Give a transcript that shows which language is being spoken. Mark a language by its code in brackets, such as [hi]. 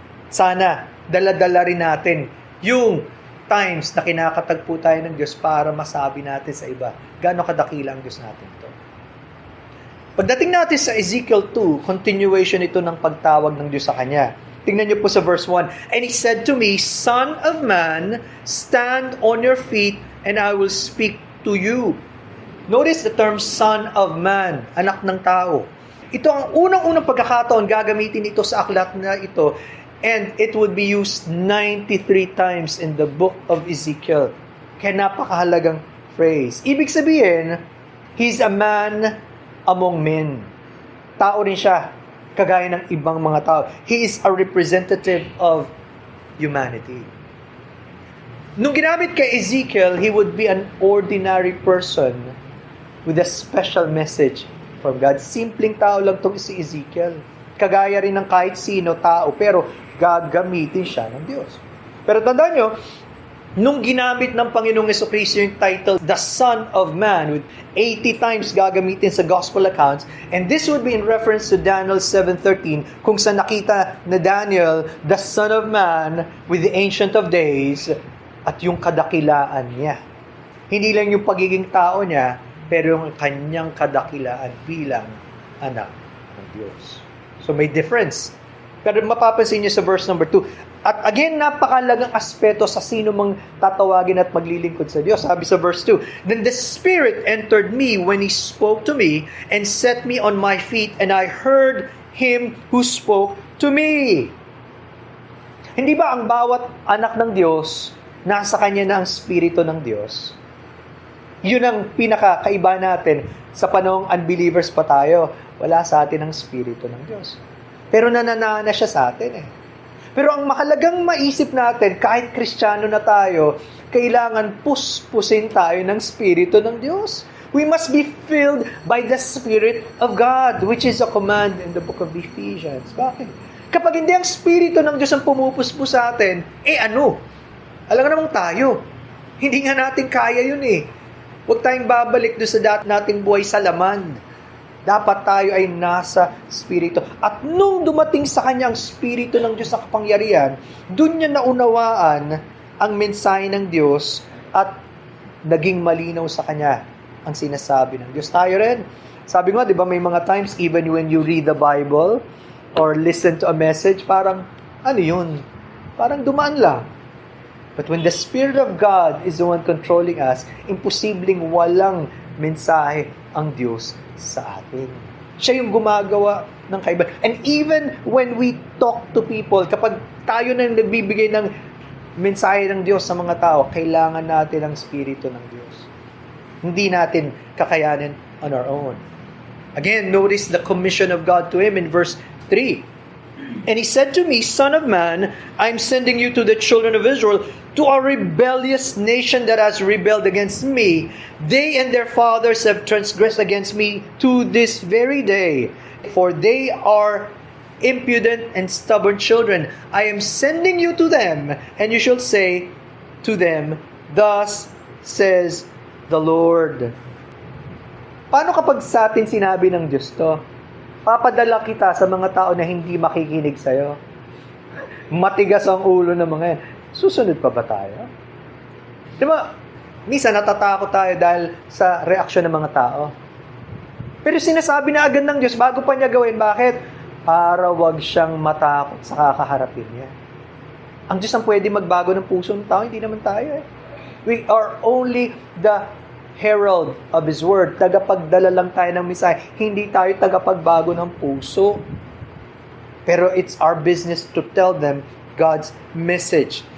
[tl] Sana dala-dala rin natin yung times na kinakatagpo tayo ng Diyos para masabi natin sa iba gaano kadakila ang Diyos natin ito. Pagdating natin sa Ezekiel 2, continuation ito ng pagtawag ng Diyos sa kanya. Tingnan niyo po sa verse 1. [en] And he said to me, Son of man, stand on your feet, and I will speak to you. Notice the term son of man, [tl] anak ng tao. Ito ang unang-unang pagkakataon gagamitin ito sa aklat na ito, [en] and it would be used 93 times in the book of Ezekiel. [tl] Kaya napakahalagang phrase. Ibig sabihin, [en] he's a man among men. [tl] Tao rin siya, kagaya ng ibang mga tao. [en] He is a representative of humanity. [tl] Nung ginamit kay Ezekiel, [en] he would be an ordinary person with a special message from God. [tl] Simpleng tao lang itong si Ezekiel. Kagaya rin ng kahit sino tao, pero gagamitin siya ng Diyos. Pero tandaan nyo, nung ginamit ng Panginoong Jesucristo yung title, The Son of Man, with 80 times gagamitin sa Gospel accounts, [en] and this would be in reference to Daniel 7:13, [tl] kung saan nakita na Daniel, the Son of Man, [en] with the Ancient of Days, [tl] at yung kadakilaan niya. Hindi lang yung pagiging tao niya, pero yung kanyang kadakilaan bilang anak ng Diyos. So may difference. Pero mapapansin niyo sa verse number 2, at again, napakalagang aspeto sa sino mang tatawagin at maglilingkod sa Diyos. Sabi sa verse 2, [en] Then the Spirit entered me when He spoke to me and set me on my feet, and I heard Him who spoke to me. [tl] Hindi ba ang bawat anak ng Diyos, nasa kanya na ang Espiritu ng Diyos? Yun ang pinakakaiba natin sa panahong unbelievers pa tayo. Wala sa atin ang Espiritu ng Diyos. Pero nananana siya sa atin eh. Pero ang mahalagang maisip natin, kahit Kristiyano na tayo, kailangan puspusin tayo ng Espiritu ng Diyos. [en] We must be filled by the Spirit of God, which is a command in the book of Ephesians. [tl] Bakit? Kapag hindi ang Espiritu ng Diyos ang pumupuspos sa atin, ano? Alam nga namang tayo. Hindi nga natin kaya yun eh. Huwag tayong babalik doon sa dati nating buhay sa laman. Dapat tayo ay nasa Espiritu. At nung dumating sa kanya ang Espiritu ng Diyos sa kapangyarihan, doon niya naunawaan ang mensahe ng Diyos at naging malinaw sa kanya ang sinasabi ng Diyos. Tayo rin. Sabi nga, di ba, may mga times [en] even when you read the Bible or listen to a message, [tl] parang, ano yun? Parang dumaan lang. [en] But when the Spirit of God is the one controlling us, [tl] imposibleng walang mensahe ang Diyos sa atin. Siya yung gumagawa ng kaibahan. [en] And even when we talk to people, [tl] kapag tayo na nagbibigay ng mensahe ng Diyos sa mga tao, kailangan natin ang Espiritu ng Diyos. Hindi natin kakayanin [en] on our own. Again, notice the commission of God to him in verse 3. And he said to me, Son of man, I'm sending you to the children of Israel, to a rebellious nation that has rebelled against me. They and their fathers have transgressed against me to this very day. For they are impudent and stubborn children. I am sending you to them, and you shall say to them, Thus says the Lord. [tl] Paano kapag sa atin sinabi ng Diyos to? Papadala kita sa mga tao na hindi makikinig sa'yo. Matigas ang ulo ng mga yan. Susunod pa ba tayo? Di ba, minsan natatakot tayo dahil sa reaksyon ng mga tao. Pero sinasabi na agad ng Diyos, bago pa niya gawin, bakit? Para wag siyang matakot sa kakaharapin niya. Ang Diyos ang pwede magbago ng puso ng tao, hindi naman tayo eh. [en] We are only the herald of His Word. [tl] Tagapagdala lang tayo ng mensahe. Hindi tayo tagapagbago ng puso. [en] Pero it's our business to tell them God's message.